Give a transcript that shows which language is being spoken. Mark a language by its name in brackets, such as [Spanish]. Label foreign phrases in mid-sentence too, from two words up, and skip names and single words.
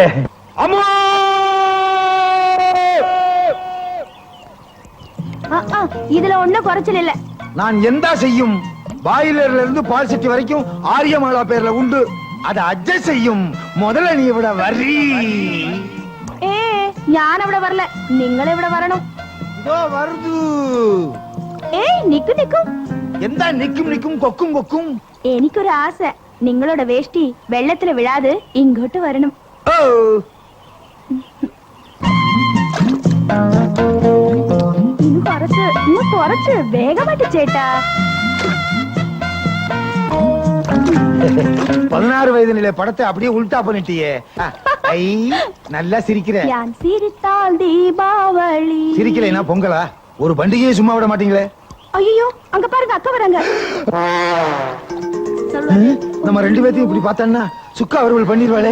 [Tamil] அம்மா இதுல ஒண்ணும் குறைச்சல் இல்ல. நான் எந்த செய்யும் பாயிலர்ல இருந்து பால் சிட்டி வரைக்கும் ஆரியமாலா பேர்ல உண்டு. அத அட்ஜஸ்ட் செய்யும். முதல்ல நீ [Malayalam] ഇവട വരി. ഞാൻ അവിടെ വരല, നിങ്ങൾ ഇവിടെ വരണം. [Tamil] இதோ வருது. [Malayalam] നിക്കു നിക്കു. എന്താ നിക്കും നിക്കും കൊക്കും കൊക്കും? എനിക്കൊരു ആശ, നിങ്ങളുടെ വേഷ്ടി വെള്ളത്തിൽ വിഴാതെ ഇങ്ങോട്ട് വരണം. ഓ ഇന്ന് കുറച്ച് വേഗമായിട്ട് ചേട്ടാ. [Tamil] 16 வயதிலே படத்தை அப்படியே உல்டா பண்ணிட்டியே. ஐ நல்லா சிரிக்கிற. ഞാൻ சிரித்தால் தீபாவளி. சிரிக்கலைனா பொங்கலா? ஒரு பண்டிகையை சும்மா விட மாட்டீங்களே. ஐயோ, அங்க பாருங்க, அக்கா வராங்க. நம்ம ரெண்டு பேத்தையும் இப்படி பார்த்தான்னா சுக்கா அவர்கள் பண்ணிடுவாளே.